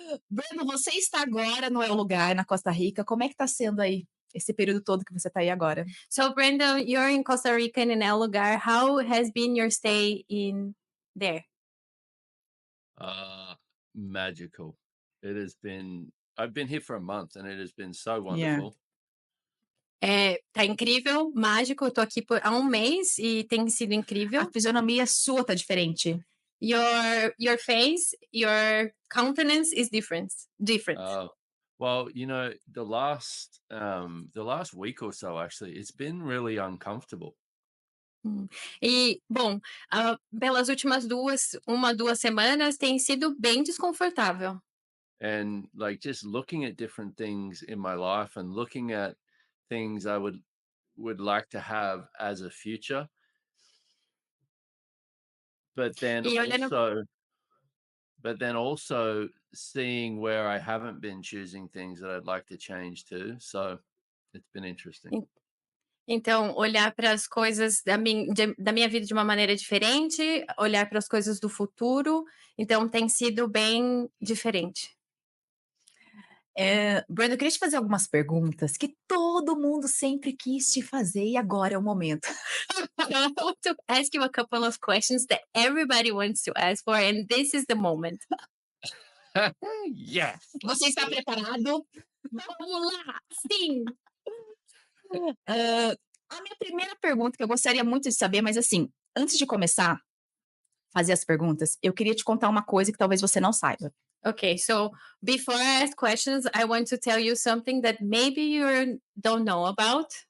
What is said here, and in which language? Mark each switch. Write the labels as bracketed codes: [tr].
[pt] Brendon, você está agora no El Lugar, na Costa Rica. Como é que está sendo aí esse período todo que você está aí agora? [en] So, Brendon, you're in Costa Rica in El Lugar. How has been your stay in there? Magical. It has been. I've been here for a month, and it has been so wonderful. [pt] Tá incrível, mágico. Eu tô aqui há um mês e tem sido incrível. A fisionomia sua tá diferente. [en] Your face, your countenance is different. Well, you know, the last week or so, actually, it's been really uncomfortable. [pt] E, bom, pelas últimas duas semanas tem sido bem desconfortável. [en] And like just looking at different things in my life and looking at things I would like to have as a future. But then also seeing where I haven't been choosing things that I'd like to change too. So it's been interesting. [pt] Então, olhar para as coisas da minha vida de uma maneira diferente, olhar para as coisas do futuro. Então, tem sido bem diferente. Brendon, eu queria te fazer algumas perguntas que todo mundo sempre quis te fazer e agora é o momento. [en] I want to ask you a couple of questions that everybody wants to ask for, and this is the moment. Yes. [pt] Você está preparado? Vamos lá! Sim! A minha primeira pergunta, que eu gostaria muito de saber, mas assim, antes de começar a fazer as perguntas, eu queria te contar uma coisa que talvez você não saiba. [en] Okay, so before I ask questions, I want to tell you something that maybe you don't know about.